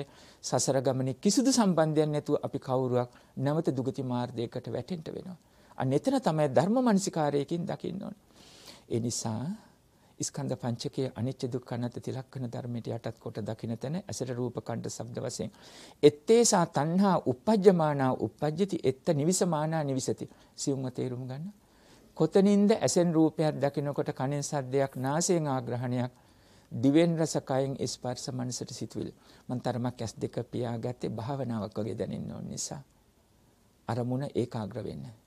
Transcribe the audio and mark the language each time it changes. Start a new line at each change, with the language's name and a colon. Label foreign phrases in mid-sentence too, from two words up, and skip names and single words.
Sinhala: සසර ගමනේ කිසිදු සම්බන්ධයක් නැතුව අපි කවුරුවක් නැවත දුගති මාර්ගයකට වැටෙන්න වෙනවා. අන්න එතන තමයි ධර්ම මනසිකාරයකින් දකින්න ඕනේ. ඒ නිසා ස්කන්ධ පංචකයේ අනිත්‍ය දුක්ඛ අනාත්ම තිලක්කන ධර්මයට යටත් කොට දකින්න තැන ඇසට රූප කණ්ඩ ශබ්ද වශයෙන්
Pali: එත්තේසා තණ්හා uppajjamaana uppajjati etta nivisamaana nivisati
Sinhala: සියුම්ව තේරුම් ගන්න. කොතනින්ද ඇසෙන් රූපයක් දකිනකොට කනෙන් සද්දයක් නාසයෙන් ආග්‍රහණයක් දිවෙන් රස කයෙන් ස්පර්ශ මනසට සිතුවිලි. මම තරමක් ඇස් දෙක පියාගත්තේ භාවනාවක් වගේ දැනෙන්න ඕන නිසා. අරමුණ ඒකාග්‍ර වෙන්න.